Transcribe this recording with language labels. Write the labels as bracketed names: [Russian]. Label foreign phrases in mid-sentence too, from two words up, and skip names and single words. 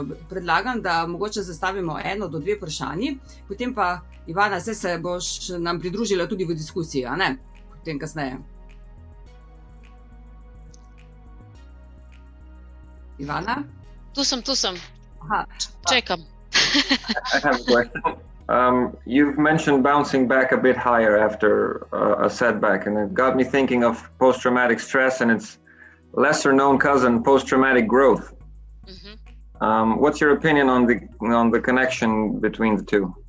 [Slovenian] Predlagam, da mogoče zastavimo 1 do 2 vprašanji, potem pa, Ivana, se boš nam pridružila tudi v diskusiji, a ne? Potem kasneje. Ivana? Tu sem. Aha. Čekam. [English] I have a question. You've mentioned bouncing back a bit higher after a setback, and it got me thinking of post-traumatic stress and its lesser known cousin, post-traumatic growth. Mm-hmm. What's your opinion on the connection between the two?